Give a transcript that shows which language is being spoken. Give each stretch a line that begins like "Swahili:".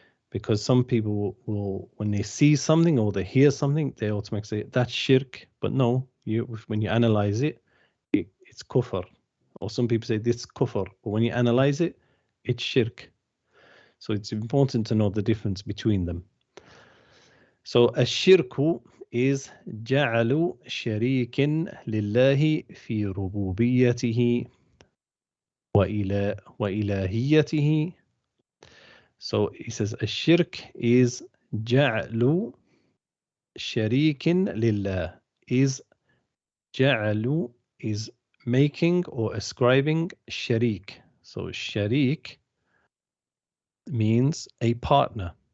English: Because some people will, when they see something or they hear something, they automatically say that's shirk. But no, when you analyze it, it's kufr. Or some people say this kufr, but when you analyze it, it's shirk. So it's important to know the difference between them.
Arabic: So ashirku is جعل شريك لله في ربوبيته وإلهيته.
English: So he says الشرك is
Arabic: جعل شريك لله,
English: is جعل is making or ascribing sharik. So sharik means a partner.